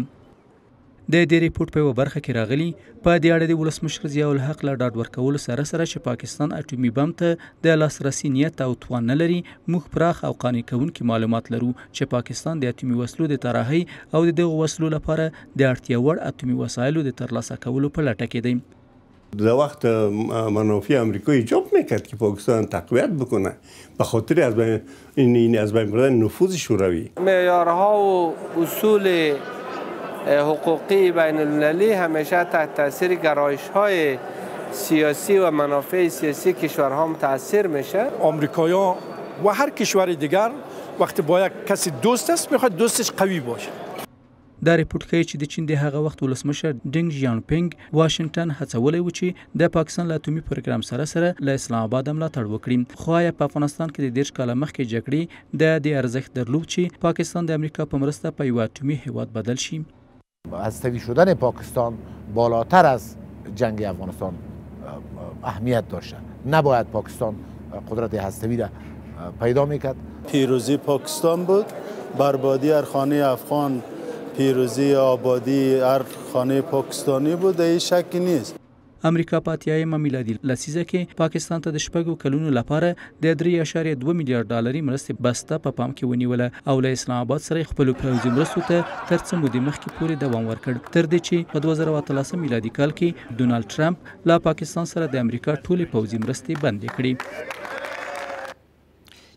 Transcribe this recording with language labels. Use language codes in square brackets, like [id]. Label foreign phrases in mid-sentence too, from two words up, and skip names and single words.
[ps] د دې ریپورت په یوه برخه کې راغلي په دې اړه د ولسمشر ضیاء الحق له ډاډ ورکولو سره چې پاکستان اټومي بم ته د لاسرسي نیت او توان نه لري، موږ پراخ او قانع کوونکي معلومات لرو چې پاکستان د اټومي وسلو د طراحۍ او د دغو وسلو لپاره د اړتیا وړ اټومي وسایلو د ترلاسه کولو په لټه کې دی. [fa] در وقت منافع آمریکا ایجاب میکرد که پاکستان تقویت بکنه به خاطر از بین بردن نفوذ شوروی. معیارها و اصول حقوقی بین المللی همیشه تحت تاثیر گرایش‌های سیاسی و منافع سیاسی کشورها متاثر میشه. آمریکایی‌ها و هر کشور دیگر وقتی با یک کسی دوست است میخواد دوستش قوی باشه. [ps] دا ریپورت ښیي چې د چین د هغه وخت ولسمشر ډینګ ژیانپینګ واشنګټن هڅولی و چې د پاکستان له اټومي پروګرام سره له اسلام آباد ملاتړ وکړي، خو آیا په افغانستان کې د 10 کاله مخکې جګړې د دې ارزښت درلود چې پاکستان د امریکا په مرسته په یو اټومي هیواد بدل شي؟ [fa] هسته‌ای شدن پاکستان بالاتر از جنگ افغانستان اهمیت داشته. نباید پاکستان قدرت هسته‌ای را پیدا میکرد. پیروزی پاکستان بود، بربادی هر خانه افغان، پیروزی آبادی هر خانه پاکستانی بود، این شکی نیست. [ps] امریکا په 80 میلادي لسیزه کې پاکستان ته د 6 کلونو لپاره د 3.2 میلیارډ ډالري مرستې بسته په پام کې ونیوله او له اسلام آباد سره خپل پوځي مرستو ته تر څو مودې مخکې پورې دوام ورکړ، تر دې چې په 2013 میلادي کال کې ډونالد ټرمپ له پاکستان سره د امریکا ټولې پوځي مرستې بندې کړې.